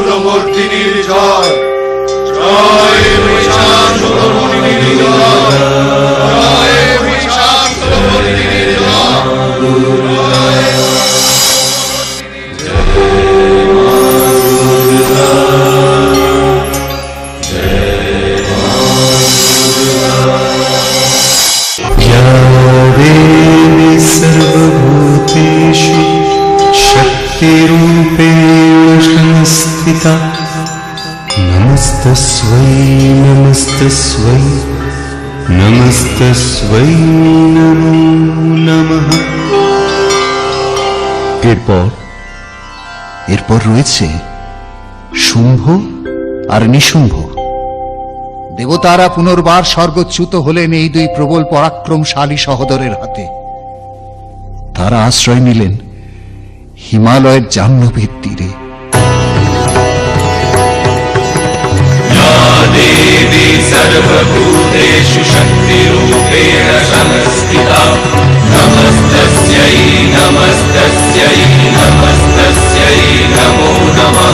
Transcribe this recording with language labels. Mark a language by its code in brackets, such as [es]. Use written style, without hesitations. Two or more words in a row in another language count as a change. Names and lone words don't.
[bn] মহিষাসুরমর্দিনীর জয়, জয় মহিষাসুরমর্দিনীর জয়, জয় মহিষাসুরমর্দিনীর [sa] देवी सर्वभूतेषु शक्तिरूपेण संस्थिता नमस्तस्यै नमस्तस्यै नमस्तस्यै नमो नमः। [bn] এরপর রয়েছে শুম্ভ আর নিশুম্ভ। দেবতারা পুনর্বার স্বর্গচ্যুত হলেন এই দুই প্রবল পরাক্রমশালী সহোদরের হাতে। তারা আশ্রয় নিলেন হিমালয়ের জাহ্নবীর তীরে। [sa] देवी सर्वभूतेषु शक्तिरूपेण संस्थिता नमस्तस्यै नमस्तस्यै नमस्तस्यै नमो नमः।